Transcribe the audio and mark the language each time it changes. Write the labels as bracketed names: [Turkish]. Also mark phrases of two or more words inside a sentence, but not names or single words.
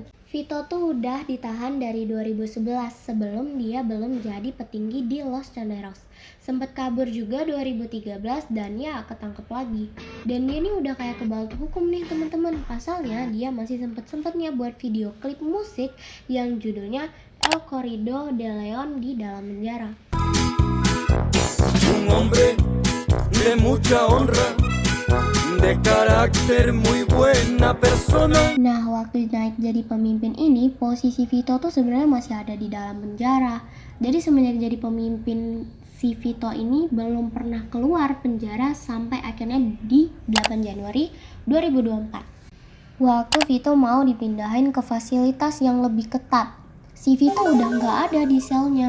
[Indonesian] Vito tuh udah ditahan dari 2011 sebelum dia belum jadi petinggi di Los Chaneros. Sempat kabur juga 2013 dan ya ketangkep lagi. Dan dia nih udah kayak kebal hukum nih teman-teman. Pasalnya dia masih sempet-sempetnya buat video klip musik yang judulnya El Corrido de Leon di dalam penjara. [Spanish] Un hombre de mucha honra, de carácter muy buena persona. [Indonesian] Nah, waktu naik jadi pemimpin ini, posisi Vito tuh sebenarnya masih ada di dalam penjara. Jadi semenjak jadi pemimpin, si Vito ini belum pernah keluar penjara sampai akhirnya di 8 Januari 2024. Waktu Vito mau dipindahin ke fasilitas yang lebih ketat, si Vito udah nggak ada di selnya.